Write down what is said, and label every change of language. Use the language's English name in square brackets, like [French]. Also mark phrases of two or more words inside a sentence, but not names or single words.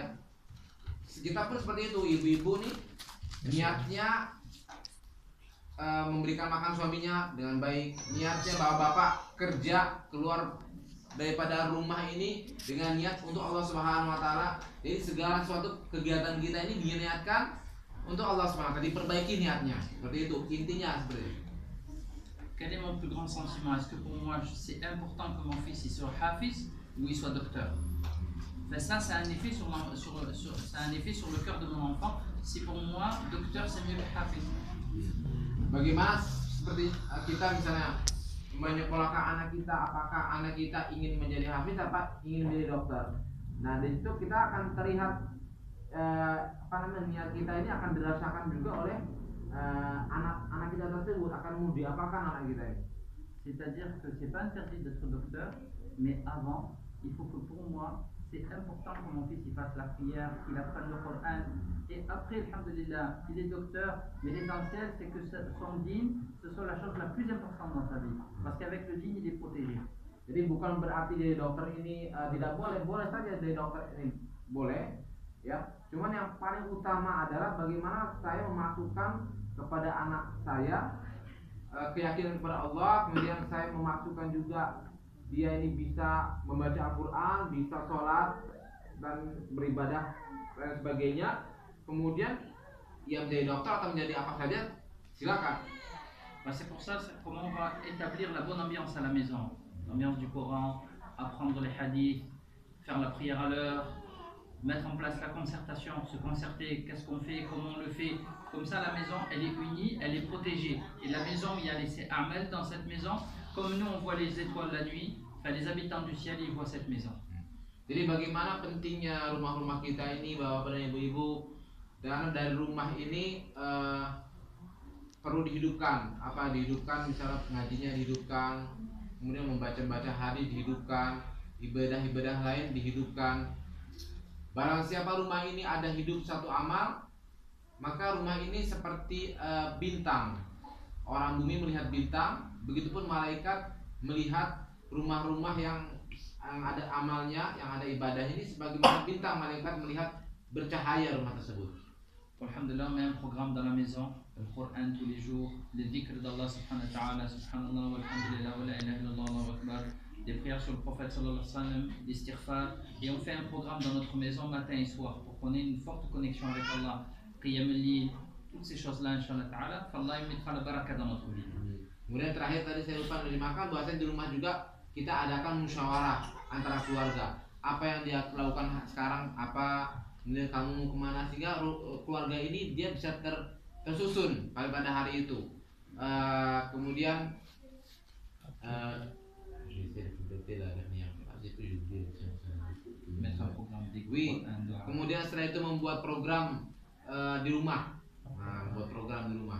[Indonesian] Kita pun seperti itu, ibu-ibu nih niatnya memberikan makan suaminya dengan baik, niatnya bapak-bapak kerja keluar daripada rumah ini dengan niat untuk Allah [Arabic] سبحانه وتعالى. [Indonesian] Jadi segala suatu kegiatan kita ini diniatkan untuk Allah SWT, diperbaiki niatnya. Seperti itu, intinya seperti itu. [French] Quel est mon plus grand sentiment? Est-ce que pour moi c'est important que mon fils il soit hafiz ou il soit docteur? Ben ça, c'est un effet c'est un effet sur le cœur de mon enfant. Si pour moi, docteur, c'est mieux que hafiz. [Indonesian] Bagaimana seperti kita misalnya menyekolahkan anak kita, apakah anak kita ingin menjadi hafiz apa ingin menjadi dokter? Nah, di situ kita akan terlihat niat kita ini akan dirasakan juga oleh anak kita tersebut, akan mau diapakan anak kita ini. [French] C'est-à-dire que c'est pas interdit d'être docteur, mais avant, il faut que pour moi, c'est important que mon fils il fasse la prière, qu'il apprenne le Coran. Et après, alhamdulillah, il est docteur, mais l'essentiel c'est que son dîn, ce soit la chose la plus importante dans sa vie. Parce qu'avec le dîn, il est protégé. [Indonesian] Jadi bukan berarti jadi dokter ini tidak boleh, boleh saja jadi dokter ini boleh, ya. Cuman yang paling utama adalah bagaimana saya memasukkan kepada anak saya keyakinan kepada Allah, kemudian saya memasukkan juga dia ini bisa membaca Al-Quran, bisa sholat dan beribadah dan sebagainya. Kemudian ia menjadi dokter atau menjadi apa saja, silakan. [French] C'est pour ça comment on va établir la bonne ambiance à la maison. L'ambiance du Coran, apprendre les hadiths, faire la prière à l'heure, mettre en place la concertation, se concerter, qu'est-ce qu'on fait, comment on le fait. Comme ça, la maison, elle est unie, elle est protégée. Et la maison, il y a les amels dans cette maison. Comme nous, on voit les étoiles la nuit, enfin, les habitants du ciel, ils voient cette maison. [Indonesian] Jadi bagaimana pentingnya rumah-rumah kita ini, bapak dan ibu-ibu, dan dari rumah ini perlu dihidupkan. Apa dihidupkan? Misalnya pengajinya dihidupkan, kemudian membaca-baca hadis dihidupkan, ibadah-ibadah lain dihidupkan. Barang siapa rumah ini ada hidup satu amal, maka rumah ini seperti bintang. Orang bumi melihat bintang, begitupun malaikat melihat rumah-rumah yang ada amalnya, yang ada ibadahnya ini sebagaimana bintang, malaikat melihat bercahaya rumah tersebut. [French] Alhamdulillah, on met un programme dans la maison, le Coran tous les jours, les dhikrs d'Allah [Arabic] سبحانه وتعالى, سبحان الله والحمد لله ولا إله إلا الله الله أكبر, [French] des prières sur le prophète [Arabic] صلى الله عليه وسلم, [French] l'istighfar, et on fait un programme dans notre maison matin et soir pour qu'on ait une forte connexion avec Allah, [Arabic] قيام الليل, [French] toutes ces choses-là, [Arabic] إن شاء الله تعالى, [French] qu'Allah mettra la baraka dans notre vie. [Indonesian] Kemudian terakhir tadi saya lupa menyimakkan bahwasanya di rumah juga kita adakan musyawarah antara keluarga. Apa yang dia lakukan sekarang, apa kemudian kamu mau kemana, sehingga keluarga ini dia bisa tersusun pada hari itu. Kemudian kemudian setelah itu membuat program di rumah, membuat program di rumah.